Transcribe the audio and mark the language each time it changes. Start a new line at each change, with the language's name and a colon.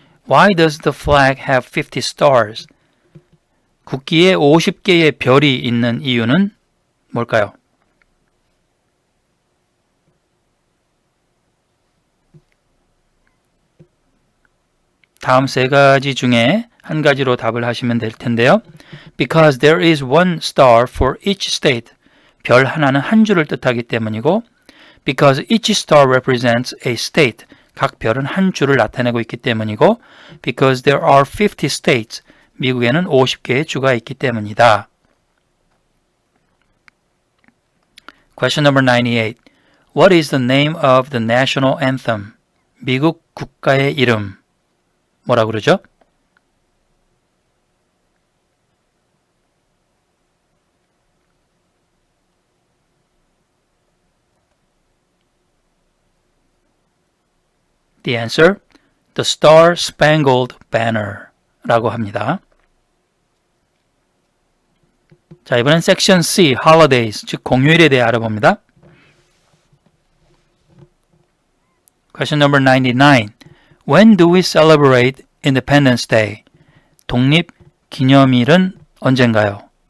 English: Why does the flag have 50 stars?
Korean: 국기에 50개의 별이 있는 이유는 뭘까요? 다음 세 가지 중에 한 가지로 답을 하시면 될 텐데요.
English: Because there is one star for each state.
Korean: 별 하나는 한 줄을 뜻하기 때문이고
English: Because each star represents a state.
Korean: 각 별은 한 줄을 나타내고 있기 때문이고
English: Because there are 50 states.
Korean: 미국에는 50개의 주가 있기 때문이다.
English: Question number 98. What is the name of the national anthem?
Korean: 미국 국가의 이름 뭐라 그러죠?
English: The answer: The Star Spangled Banner
Korean: 라고 합니다. 자, 이번엔 섹션 C, Holidays, 즉 공휴일에 대해 알아봅니다.
English: Question number 99. When do we celebrate Independence Day?
Korean: 독립기념일은 언젠가요?